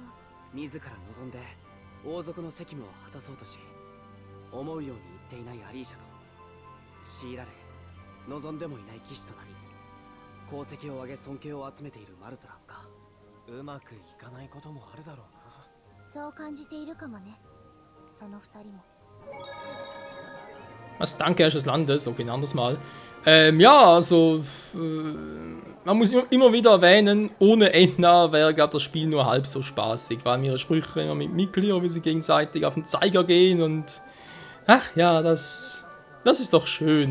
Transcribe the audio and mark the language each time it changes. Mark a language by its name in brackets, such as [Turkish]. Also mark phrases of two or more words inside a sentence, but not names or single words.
[Japanese] 自ら望んで王族の責務を果たそうとし、思うように言っていないアリーシャと強いられ望んでもいない騎士となり、功績を上げ尊敬を集めているマルトランか。うまくいかないこともあるだろうな。さを感じているかもね、その二人も。 [German] Was? Danke, Herr des Landes. Okay, ein anderes Mal. Ja, also, man muss immer wieder erwähnen, ohne Edna wäre gerade das Spiel nur halb so spaßig, weil ihre Sprüche immer mit Mikli, wie sie gegenseitig auf den Zeiger gehen und... Ach ja, das ist doch schön.